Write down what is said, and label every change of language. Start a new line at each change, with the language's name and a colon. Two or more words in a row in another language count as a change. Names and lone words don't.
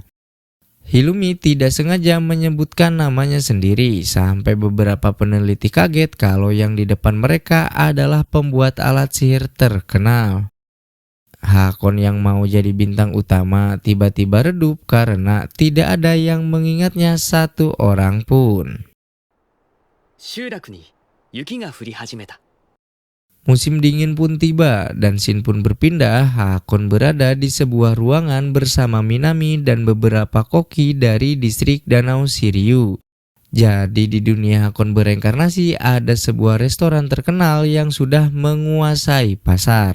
Indonesian: Hilumi tidak sengaja menyebutkan namanya sendiri, sampai beberapa peneliti kaget kalau yang di depan mereka adalah pembuat alat sihir terkenal. Hakon yang mau jadi bintang utama tiba-tiba redup karena tidak ada yang mengingatnya satu orang pun.
Japanese: 集落に雪が降り始めた
Indonesian: Musim dingin pun tiba dan Shin pun berpindah. Hakon berada di sebuah ruangan bersama Minami dan beberapa koki dari distrik Danau Siriu. Jadi di dunia Hakon bereinkarnasi ada sebuah restoran terkenal yang sudah menguasai pasar.